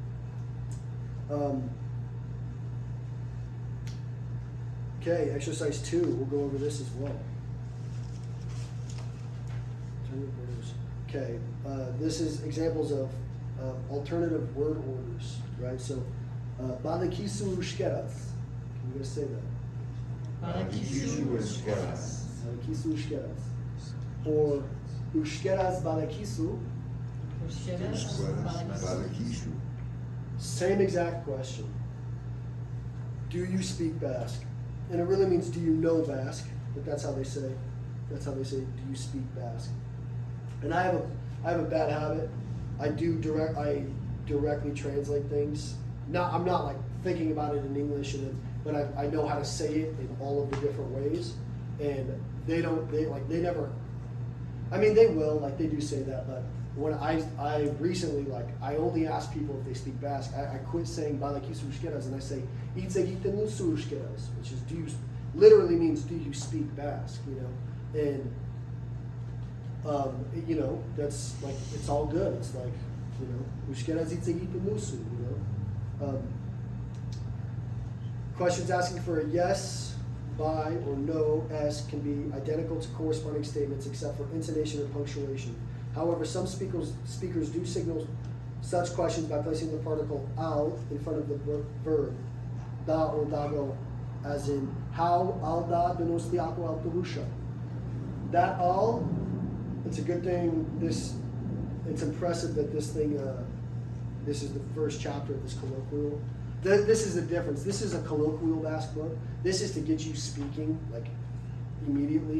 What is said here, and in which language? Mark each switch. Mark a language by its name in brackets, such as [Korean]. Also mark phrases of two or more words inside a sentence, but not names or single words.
[English] Okay, exercise 2, we'll go over this as well. Okay, this is examples of alternative word orders, right? So, [Basque] badakigu euskaraz. [English] Can you guys say that? [Basque] Badakigu euskaraz. Badakigu euskaraz. Or euskaraz badakigu. Badakigu. [English] Same exact question. Do you speak Basque? And it really means, do you know Basque? But that's how they say. That's how they say, do you speak Basque? And I have a bad habit. I directly translate things. I'm not like thinking about it in English, but I know how to say it in all of the different ways. And they never. I mean, they will, like they do say that, but when I recently, like, I only ask people if they speak Basque. I quit saying [Basque] badakigu euskaraz [English] and I say [Basque] itz egiten duzu euskaraz, [English] which is literally means do you speak Basque, you know? And you know, that's like, it's all good. It's like, you know, [Basque] euskaraz itz egiten duzu, [English] you Questions asking for a yes, by, or no, s can be identical to corresponding statements except for intonation or punctuation. However, some speakers do signal such questions by placing the particle al in front of the verb, da or dago, as in, [Basque] how al da donostiako autobusha. [English] That al, it's a good thing, it's impressive that this thing, this is the first chapter of this colloquial. This is the difference. This is a colloquial Basque book. This is to get you speaking, like, immediately.